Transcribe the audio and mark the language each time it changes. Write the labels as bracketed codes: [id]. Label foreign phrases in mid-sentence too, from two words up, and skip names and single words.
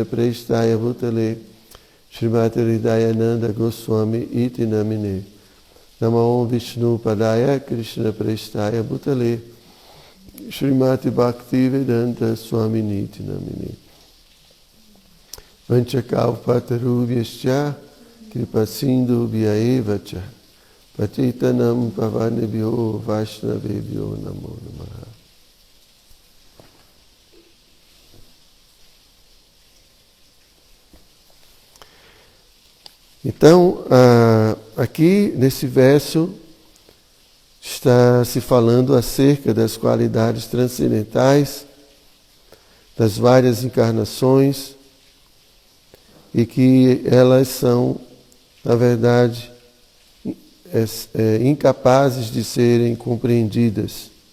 [sa] Prestaya Bhutale Srimati Hridayananda Goswami Iti Namine Namam Vishnu Padaya Krishna Prestaya Bhutale Srimati Bhakti Vedanta Swami Iti Namine Vanchakalpatarubhyascha Kripasindhu Bhyaevacha Patitanam Pavanebhyo Vaishnavebhyo Namo Namaha. [pt] Então, aqui nesse verso está se falando acerca das qualidades transcendentais, das várias encarnações, e que elas são, na verdade, incapazes de serem compreendidas.